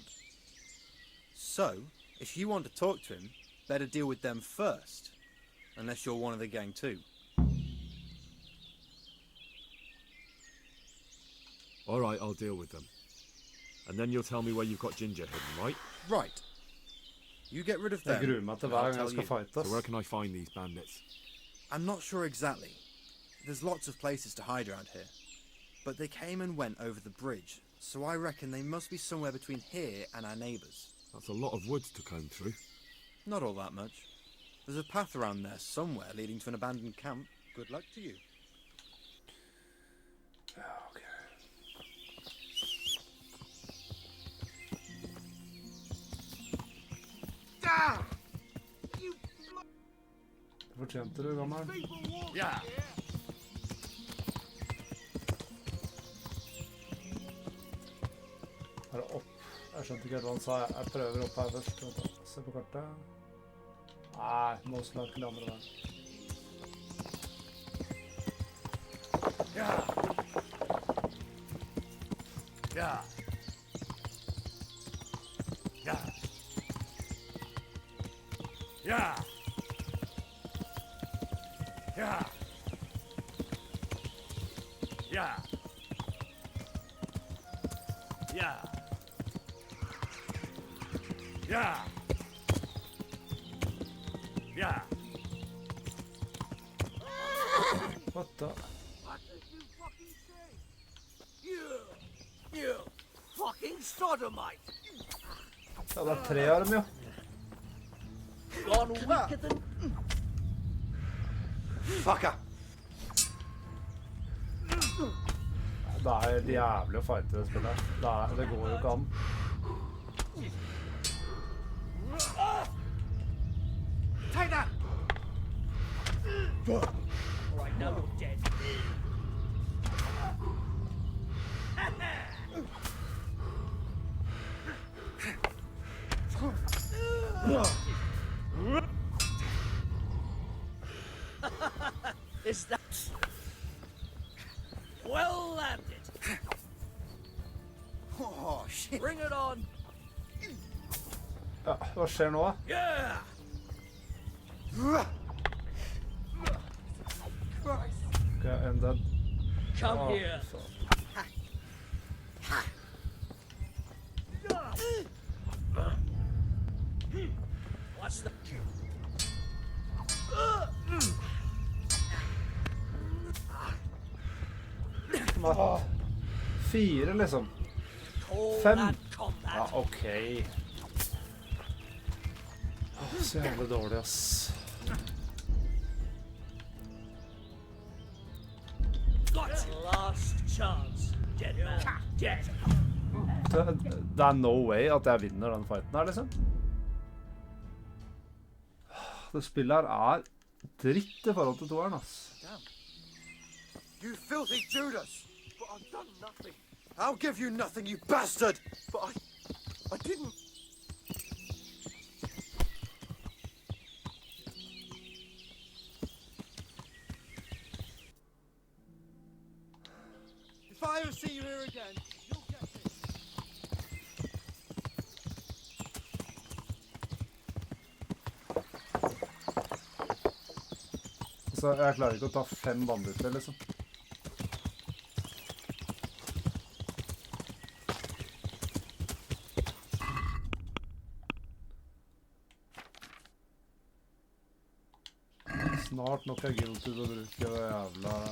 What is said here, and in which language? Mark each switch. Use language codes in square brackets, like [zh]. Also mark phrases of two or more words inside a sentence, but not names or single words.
[en] So, if you want to talk to him, better deal with them first. Unless you're one of the gang too. All right, I'll deal with them. And then you'll tell me where you've got Ginger hidden, right? Right. You get rid of them. [no] Jeg gruer meg til hver gang jeg skal [en] fight, ass. So where can I find these bandits? I'm not sure exactly. There's lots of places to hide around here. But they came and went over the bridge, so I reckon they must be somewhere between here and our neighbours. That's a lot of woods to comb through. Not all that much. There's a path around there somewhere leading to an abandoned camp. Good luck to you. Okay. Down! [no] Det fortjente du, gammel. [en] Yeah. [no] Er det opp? Jeg skjønte ikke helt hva han sa. Jeg prøver opp her først. Vent da. Se på kartet. Nei, [en] most likely [no] andre veien. [en] Yeah. Yeah. Yeah. Yeah. Yeah. Yeah. Yeah. Yeah. Yeah. What the? What did you fucking say? You fucking sodomite! [no] Ja, det er tre av dem, jo. [en] Gone weaker than... Fucka! [no] Det er helt jævlig å fighte det spillet. Det går jo ikke an. [en] Take that! Alright, now you're dead. Is that... Well landed. Oh, shit. Bring it on. [no] Ja, hva skjer nå da? [en] Yeah! Okay, and then... Come here. What's the... [no] Fire, liksom. Fem. Ja, ok. Så jævlig dårlig, ass. [en] Last chance. Dead man. Dead. [no] Det er [en] no way [no] at jeg vinner den fighten her, liksom. Det spillet her er dritt I forhold til toeren, ass. [en] Damn. You filthy Judas! But I've done nothing. I'll give you nothing, you bastard! But I didn't... If I ever see you here again, you'll get it. [no] Så jeg klarer ikke å ta 5 banditter, liksom. Snart nok guilty til å bruke det jævla...